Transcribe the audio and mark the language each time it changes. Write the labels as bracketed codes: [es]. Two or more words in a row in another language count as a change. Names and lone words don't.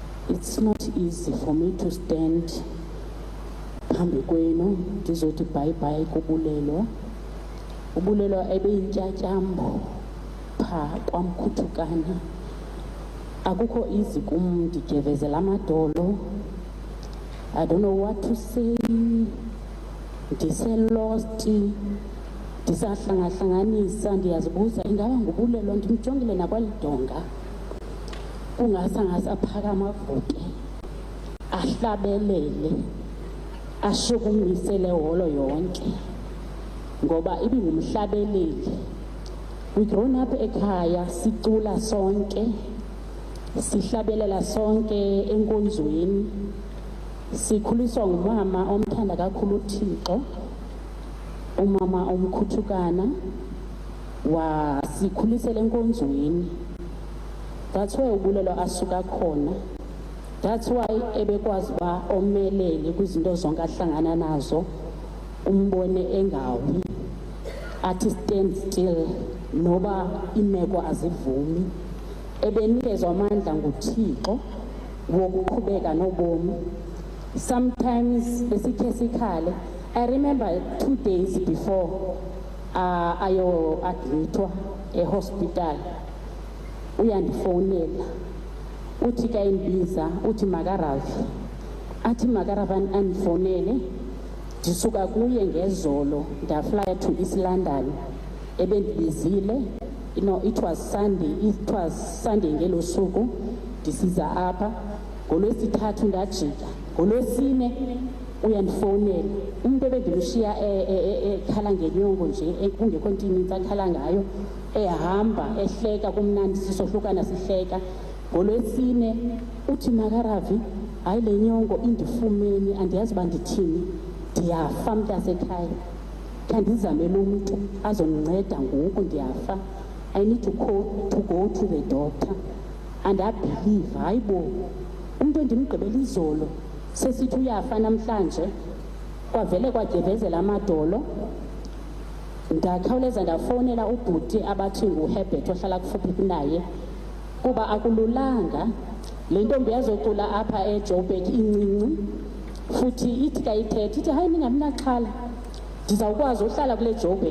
[en] it's not easy for me to stand [xh] phambi kwenu ndizothi [en] bye bye kubulelwa. [xh] Ubulelwa ebeyintyatyambo pha kwamkhuthukana. Akukho easy kum ndigevezela amadolo. [en] I don't know what to say. Ndise-lost. [xh] Ndisahlangahlanganisa ndiyazibuza ingaba ngubulelwa ndimjongile nakwalidonga. Kungasangasaphakama avuke. Ahlabelele. Ashukumisele holo yonke. Ngoba ibingumhlabeleli. [en] We grown up [xh] ekhaya sicula sonke. Sihlabelela sonke Enkonzweni. Sikhuliswa ngumama omthanda kakhulu uThixo. Umama omkhuthukana wasikhulisela Enkonzweni. [en] That's why [xh] ubulelwa asuka khona. [en] That's why [xh] ebekwazi ba omelele kwizinto zonke ahlangana nazo. Umbone engawi. Athi [en] stand still [xh] noba imeko azivumi. Ebenikezwa amandla nguThixo wokuqhubeka nobomi. Sometimes besikhe sikhale. [en] I remember 2 days before [xh] ayo admitwa [en] hospital. [xh] Uyandifonela. Uthi ka imbiza, uthi makaravi. Athi makaravi andifonele. Ndisuka kuye ngezolo ndafly to East London. [en] Ebendibizile. You know, it was Sunday [xh] ngelo suku ndisiza apha. NgoLwesithathu ndajika. NgoLwesine uyandifonela. Umuntu ebendimshiya ekhala ngenyongo nje kungekho nto ininzi akhala ngayo. Ehamba ehleka kumnandi sisohlukana sihleka. NgoLwesine uthi makaravi hayi le nyongo indifumeni andiyazi bandithini. Ndiyafa mntasekhaya. Khandizamele umuntu azondinceda ngoku ndiyafa. [en] I need to go to the doctor. And I believe, [xh] hayibo, umuntu endimgqibela izolo sesithi uyafa namhlanje kwavele kwagevezela amadolo. Ndakhawuleza ndafonela ubhuti abathi nguHerbert ohlala kufuphi kunaye kuba akululanga le ntombi yazocula apha eJoburg incinci futhi ithi kayithethe ithi hayi ningamnaxhala ndizawukwazi uhlala kule Joburg.